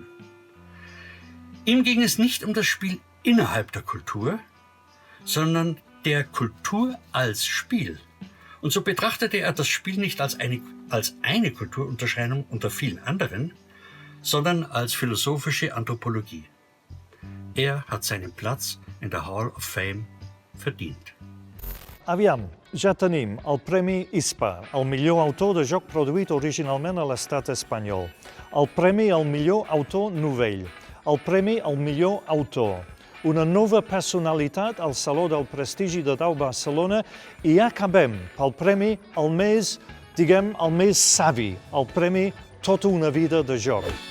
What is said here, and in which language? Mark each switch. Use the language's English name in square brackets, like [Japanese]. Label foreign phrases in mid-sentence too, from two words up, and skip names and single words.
[German] Ihm ging es nicht um das Spiel innerhalb der Kultur, sondern der Kultur als Spiel Und so betrachtete er das Spiel nicht als eine Kulturunterscheidung unter vielen anderen, sondern als philosophische Anthropologie. Er hat seinen Platz in der Hall of Fame verdient. [Catalan] Aviam, ja tenim el Premi ISPA, el millor autor de joc produït originalment a l'estat espanyol, el Premi al millor autor novell, el Premi al millor autor, una nova personalitat al Saló del Prestigi de Dau Barcelona i acabem pel Premi el més, diguem, el més savi, el Premi Tota una vida de joc.